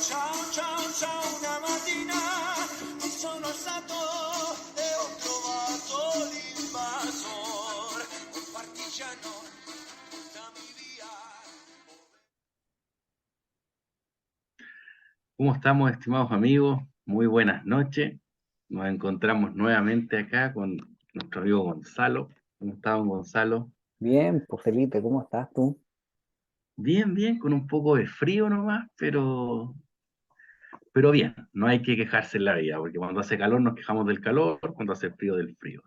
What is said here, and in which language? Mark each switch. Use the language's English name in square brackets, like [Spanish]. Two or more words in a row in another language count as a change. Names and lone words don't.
[Italian] ciao, ciao, una mattina mi sono alzato e ho trovato l'invasor, un partigiano da mi via. [Spanish] ¿Cómo estamos, estimados amigos? Muy buenas noches. Nos encontramos nuevamente acá con nuestro amigo Gonzalo. ¿Cómo estamos, Gonzalo? Bien, pues Felipe, ¿cómo estás tú? Bien, bien, con un poco de frío nomás, pero bien, no hay que quejarse en la vida, porque cuando hace calor nos quejamos del calor, cuando hace frío del frío.